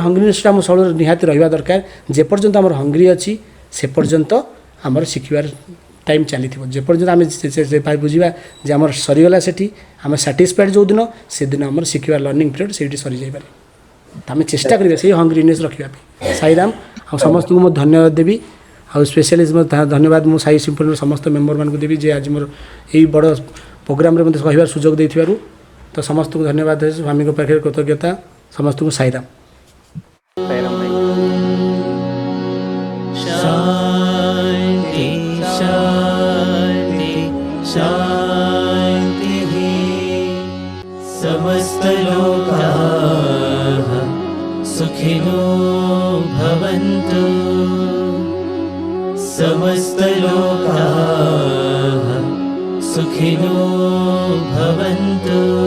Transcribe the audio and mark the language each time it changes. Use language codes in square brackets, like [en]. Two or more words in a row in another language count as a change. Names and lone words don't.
[or] ହଙ୍ଗ୍ରିନେସ୍ଟା ଆମ ସବୁବେଳେ ନିହାତି ରହିବା ଦରକାର ଯେପର୍ଯ୍ୟନ୍ତ ଆମର ହଙ୍ଗ୍ରି ଅଛି ସେ ପର୍ଯ୍ୟନ୍ତ ଆମର ଶିଖିବାର ଟାଇମ୍ ଚାଲିଥିବ ଯେପର୍ଯ୍ୟନ୍ତ ଆମେ ବୁଝିବା ଯେ ଆମର ସରିଗଲା ସେଠି ଆମେ ସାଟିସ୍ଫାଏଡ଼୍ ଯେଉଁଦିନ ସେଦିନ ଆମର ଶିଖିବା [en] learning period [or] ସେଇଠି ସରିଯାଇପାରେ ତ ଆମେ ଚେଷ୍ଟା କରିବା ସେଇ ହଙ୍ଗ୍ରିନେସ୍ ରଖିବା ପାଇଁ ସାଇରାମ ଆଉ ସମସ୍ତଙ୍କୁ ମୁଁ ଧନ୍ୟବାଦ ଦେବି ଆଉ ସ୍ପେଶାଲି ଧନ୍ୟବାଦ ମୁଁ ସାଇ ସିମ୍ଫୋନିର ସମସ୍ତ ମେମ୍ବରମାନଙ୍କୁ ଦେବି ଯେ ଆଜି ମୋର ଏଇ ବଡ଼ ପ୍ରୋଗ୍ରାମରେ ମୋତେ କହିବାର ସୁଯୋଗ ଦେଇଥିବାରୁ ତ ସମସ୍ତଙ୍କୁ ଧନ୍ୟବାଦ ସ୍ୱାମୀଙ୍କ ପାଖରେ କୃତଜ୍ଞତା ସମସ୍ତଙ୍କୁ ସାଇରାମ [sa] शान्ति शान्ति शान्तिः समस्तलोकाः सुखिनो भवन्तु समस्तलोकाः सुखिनो भवन्तु